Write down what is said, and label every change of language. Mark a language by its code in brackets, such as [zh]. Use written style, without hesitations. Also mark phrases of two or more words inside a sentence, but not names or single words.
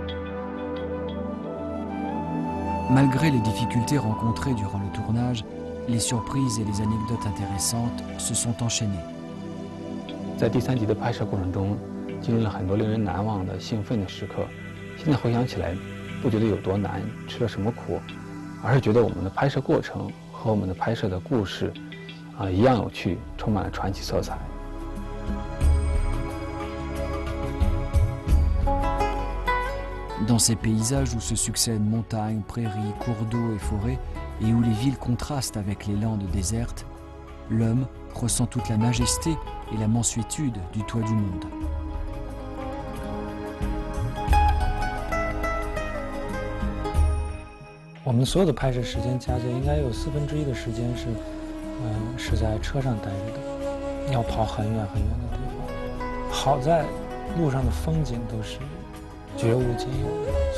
[fr] Malgré les difficultés rencontrées durant le tournage, les surprises et les anecdotes intéressantes se sont enchaînées. [zh] 在第3集的拍摄过程中，经历了很多令人难忘的兴奋的时刻。现在回想起来，不觉得有多难，吃了什么苦，而是觉得我们的拍摄过程和我们的拍摄的故事，一样有趣，充满了传奇色彩。 [fr] Dans ces paysages où se succèdent montagnes, prairies, cours d'eau et forêts, et où les villes contrastent avec les landes désertes, l'homme ressent toute la majesté et la mansuétude du toit du monde. [zh] Nous 我们所有的拍摄时间加起来，应该有1/4的时间是在车上待着的，要跑很远很远的地方。好在路上的风景都是绝无仅有。